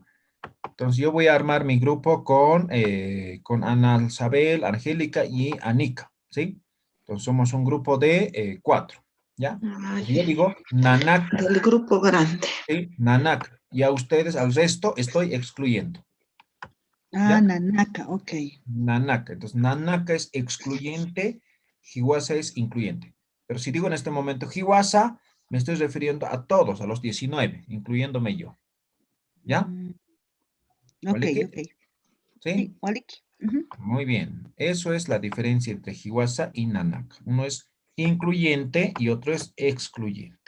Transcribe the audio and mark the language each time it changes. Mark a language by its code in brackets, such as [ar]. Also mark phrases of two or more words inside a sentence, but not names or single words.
[es] Entonces yo voy a armar mi grupo con Ana Isabel, Angélica y Anika, ¿sí? Entonces somos un grupo de 4, ¿ya? Yo digo Nanaka. Del grupo grande. ¿Sí? Nanaka. Y a ustedes, al resto, estoy excluyendo. Ah, ¿Ya? Nanaka, ok. Nanaka. Entonces, Nanaka es excluyente, Hiwasa es incluyente. Pero si digo en este momento Hiwasa, me estoy refiriendo a todos, a los 19, incluyéndome yo. ¿Ya? Ok, ¿Waliki? ok. ¿Sí? Sí, Waliki. Muy bien. Eso es la diferencia entre Hiwasa y Nanaka. Uno es incluyente y otro es excluyente.